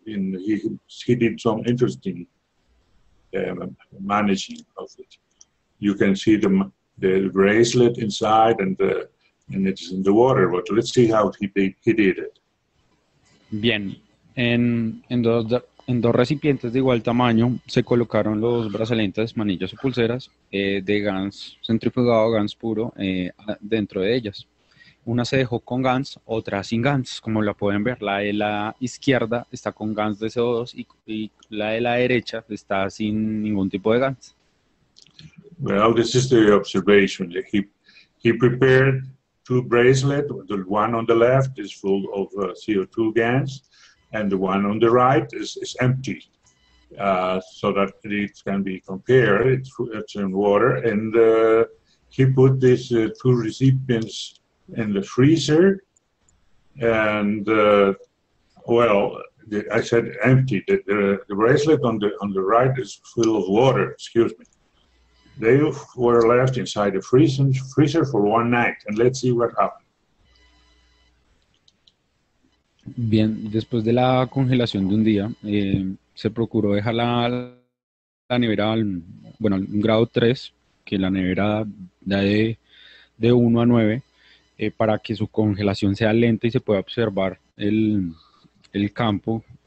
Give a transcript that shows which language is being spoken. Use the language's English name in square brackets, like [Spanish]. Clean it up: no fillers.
[English] And he did some interesting managing of it. You can see the bracelet inside, and it's in the water. But let's see how he did it. [Spanish] Bien, en dos recipientes de igual tamaño se colocaron los brazaletes, manillas o pulseras de Gans centrifugado, Gans puro, dentro de ellas. Una se dejó con Gans, otra sin Gans, como la pueden ver. La de la izquierda está con Gans de CO2 y la de la derecha está sin ningún tipo de Gans. [English] Well, this is the observation. He prepared 2 bracelets. The one on the left is full of CO2 Gans, and the one on the right is empty, so that it can be compared. It's in water, and he put these 2 recipients in the freezer, and well, I said empty. The bracelet on the right is full of water. Excuse me. They were left inside the freezer for 1 night, and let's see what happened. [Spanish] Bien, después de la congelación de un día, se procuró dejar la nevera bueno, al 1 grado 3, que la nevera da de 1 a 9, para que su congelación sea lenta y se pueda observar el campo.